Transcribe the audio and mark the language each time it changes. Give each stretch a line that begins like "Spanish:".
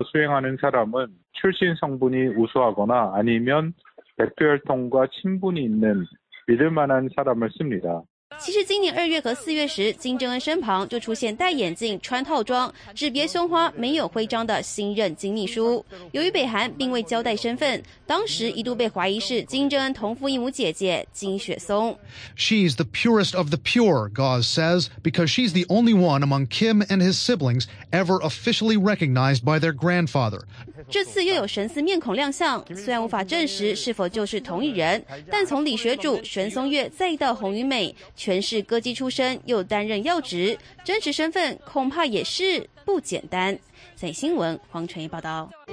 Korean: 수행하는사람은출신성분이우수하거나아니면백두혈통과친분이있는믿을만한사람을씁니다
Chinese: 其实今年二月和四月时，金正恩身旁就出现戴眼镜、穿套装、纸别胸花、没有徽章的新任金秘书。由于北韩并未交代身份，当时一度被怀疑是金正恩同父异母姐姐金雪松。
English: She's the purest of the pure, Gauz says, because she's the only one among Kim and his siblings ever officially recognized by their grandfather.
Chinese: 这次又有神似面孔亮相，虽然无法证实是否就是同一人，但从李学主、玄松月再到洪宇美。全是歌姬出身，又担任要职，真实身份恐怕也是不简单。在新闻，黄晨怡报道。